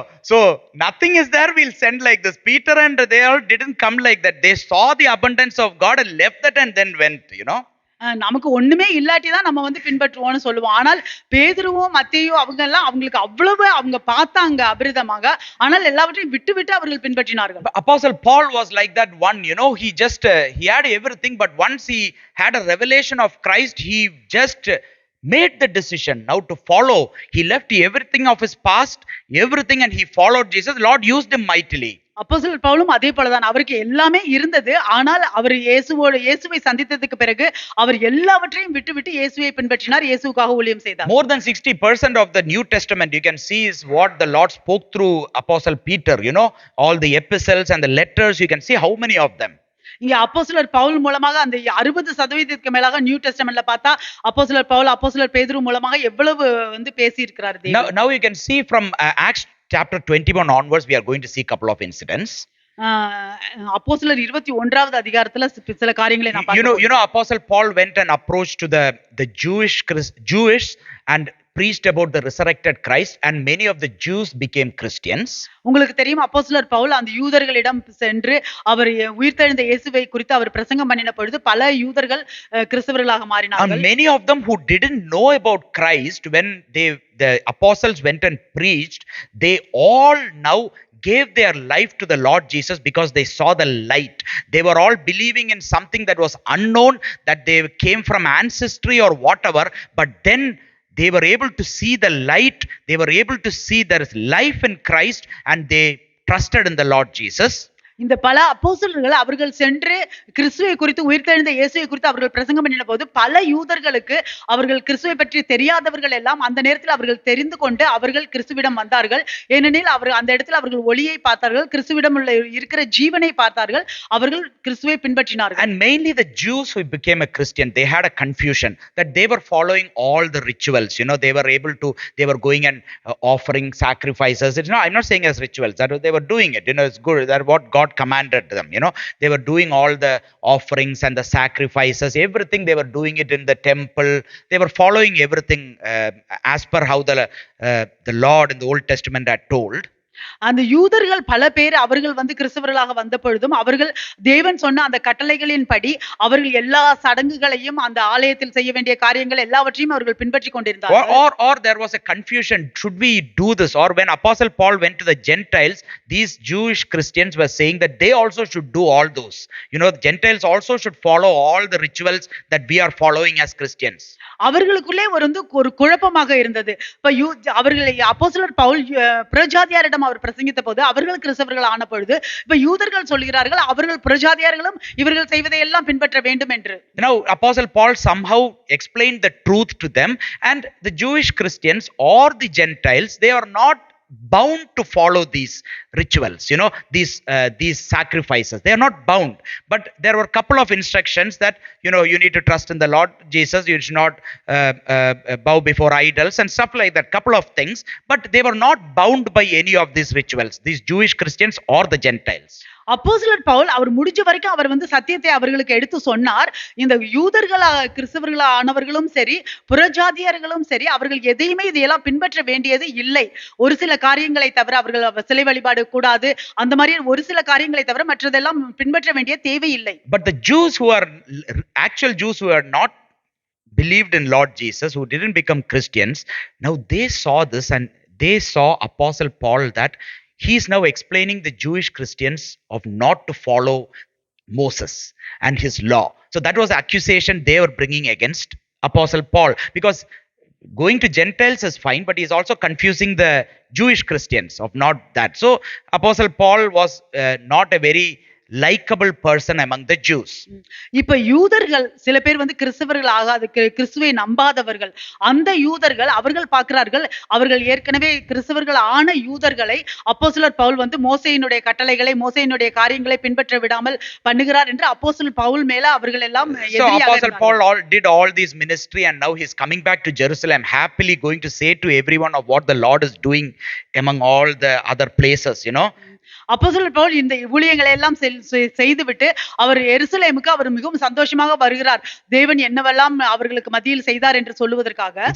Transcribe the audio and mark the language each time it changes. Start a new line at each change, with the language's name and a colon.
English: So nothing is there, we'll send like this. Peter and they all didn't come like that. They saw the abundance of God and left that and then went.
Tamil: நமக்கு ஒண்ணுமே இல்லாட்டி தான் நம்ம வந்து பின்பற்றுவோம்னு சொல்லுவோம். ஆனால் பேதுருவும் மத்தேயும் அவங்களுக்கு அவ்வளவு அவங்க பார்த்தாங்க அபிரிதமாக, ஆனால் எல்லாவற்றையும் விட்டு அவர்கள் பின்பற்றினார்கள்.
English: Apostle Paul was like that one. He had everything, but once he had a revelation of Christ, he just made the decision now to follow. He left everything of his past, everything, and he followed Jesus. Lord used him mightily.
Tamil: அப்போஸ்தலர் பவுலும் அதே போலதான், அவருக்கு எல்லாமே இருந்தது, ஆனால் அவர் இயேசுவை சந்தித்ததுக்கு பிறகு அவர் எல்லாவற்றையும் விட்டு இயேசுவை பின்பற்றினார், இயேசுவுக்காக ஊழியம் செய்தார்.
English: More than 60% of the New Testament you can see is what the Lord spoke through Apostle Peter. All the epistles and the letters, you can see how many of them.
Tamil: இங்க அப்போஸ்தலர் பவுல் மூலமாக அந்த 60% மேலாக நியூ டெஸ்டமென்ட்ல பார்த்தா அப்போஸ்தலர் பவுல் அப்போஸ்தலர் பேதுரு மூலமாக எவ்வளவு வந்து பேசி இருக்கிறார்.
English: Now you can see from Acts chapter 21 onwards, we are going to see a couple of incidents.
Tamil: அப்போஸ்தலர் 21வது அதிகாரத்துல சில காரியங்களை நான் பார்க்கிறேன்.
English: Apostle Paul went and approached to the Jewish and preached about the resurrected Christ, and many of the Jews became Christians.
Tamil: உங்களுக்கு தெரியும் அப்போஸ்தலர் பவுல் அந்த யூதர்களிடம் சென்று அவர் உயிர்த்தெழுந்த இயேசுவை குறித்து அவர் பிரசங்கம் பண்ணின பொழுது பல யூதர்கள் கிறிஸ்தவர்களாக
English: And
Tamil: மாறினார்கள்.
English: many of them who didn't know about Christ, when the apostles went and preached, they all now gave their life to the Lord Jesus because they saw the light. They were all believing in something that was unknown, that they came from ancestry or whatever, but then they were able to see the light. They were able to see there is life in Christ, and they trusted in the Lord Jesus.
Tamil: இந்த பல அப்போஸ்தலர்கள் அவர்கள் சென்று கிறிஸ்துவை குறித்து உயிர்த்தெழுந்த இயேசுவை குறித்து அவர்கள் பிரசங்கம் பண்ணின போது பல யூதர்களுக்கு அவர்கள் கிறிஸ்துவை பற்றி தெரியாதவர்கள் எல்லாம் அந்த நேரத்தில் அவர்கள் தெரிந்து கொண்டு அவர்கள் கிறிஸ்துவிடம் வந்தார்கள். ஏனெனில் அவர் அந்த இடத்தில் அவர்கள் ஒளியை பார்த்தார்கள், கிறிஸ்துவிடம் உள்ள இருக்கிற ஜீவனை பார்த்தார்கள், அவர்கள் கிறிஸ்துவை பின்பற்றினார்கள்.
English: And mainly the Jews who became a Christian, they had a confusion that they were following all the rituals. They were able to, they were going and offering sacrifices. I'm not saying as rituals, that they were doing it. It's good, that what God commanded them. They were doing all the offerings and the sacrifices, everything. They were doing it in the temple. They were following everything as per how the Lord in the Old Testament had told.
Tamil: அந்த யூதர்கள் பல பேர் அவர்கள் கிறிஸ்தவர்களாக வந்த பொழுதும் அவர்கள் தேவன் சொன்ன அந்த கட்டளைகளின் படி அவர்கள் எல்லா சடங்குகளையும் அந்த ஆலயத்தில் செய்ய வேண்டிய காரியங்கள் எல்லாவற்றையும் அவர்கள் பின்பற்றி கொண்டிருந்தார்கள்.
English: Or there was a confusion, should we do this? Or when Apostle Paul went to the Gentiles, these Jewish Christians were saying that they also should do all those. The Gentiles also should follow all the rituals that we are following as Christians.
Tamil: அவர்களுக்குள்ளே ஒரு குழப்பமாக இருந்தது. இப்ப அவர்கள் அப்போஸ்தலர் பவுல் பிரஜாதியாரிடம் அவர் பிரசங்கித்த போது அவர்கள் கிறிஸ்தவர்கள் ஆன பொழுது இப்ப யூதர்கள் சொல்கிறார்கள் அவர்கள் பிரஜாதியார்களும் இவர்கள் செய்வதை எல்லாம் பின்பற்ற வேண்டும் என்று.
English: Now Apostle Paul somehow explained the truth to them, and the Jewish Christians or the Gentiles, they are not bound to follow these rituals, these sacrifices. They are not bound, but there were a couple of instructions that you need to trust in the Lord Jesus, you should not bow before idols and stuff like that, couple of things, but they were not bound by any of these rituals, these Jewish Christians or the Gentiles.
Tamil: அப்போஸ்தலர் பவுல் அவர் முடிஞ்ச வரைக்கும் அவர் சத்தியத்தை அவர்களுக்கு எடுத்து சொன்னார். இந்த யூதர்களா கிறிஸ்தவர்களா ஆனவர்களும் சரி புறஜாதியர்களும் சரி அவர்கள் எதையுமே இதையெல்லாம் பின்பற்ற வேண்டியது இல்லை. ஒரு சில காரியங்களை தவிர அவர்கள் சிலை வழிபாடு கூடாது, அந்த மாதிரி ஒரு சில காரியங்களை தவிர மற்றதெல்லாம் பின்பற்ற வேண்டிய தேவையில்லை.
English: But the Jews who are actual Jews who are not believed in Lord Jesus, who didn't become Christians, now they saw this and they saw Apostle Paul that he is now explaining the Jewish Christians of not to follow Moses and his law. So that was the accusation they were bringing against Apostle Paul, because going to Gentiles is fine, but he is also confusing the Jewish Christians of not that. So Apostle Paul was not a very likable person among the Jews.
Tamil: இப்ப யூதர்கள் சில பேர் கிறிஸ்தவர்கள் ஆகாத கிறிஸ்துவை நம்பாதவர்கள், அந்த யூதர்கள் அவர்கள் பார்க்கிறார்கள் அவர்கள் ஏற்கனவே கிறிஸ்தவர்கள் ஆன யூதர்களை அப்போஸ்தலர் பவுல் மோசேயினுடைய கட்டளைகளை மோசேயினுடைய காரியங்களை பின்பற்ற விடாமல் பண்ணுகிறார் என்று அப்போஸ்தலர் பவுல் மேல அவர்கள் எல்லாம்
English: So Apostle Paul did all this ministry, and now he's coming back to Jerusalem, happily going to say to everyone of what the Lord is doing among all the other places.
Tamil: அப்போஸ்தலர் பவுல் இந்த ஊழியங்களை எல்லாம் செய்துவிட்டு அவர் எருசலேமுக்கு அவர் மிகவும் சந்தோஷமாக வருகிறார், தேவன் என்னவெல்லாம் அவர்களுக்கு மத்தியில் செய்தார் என்று சொல்லுவதற்காக.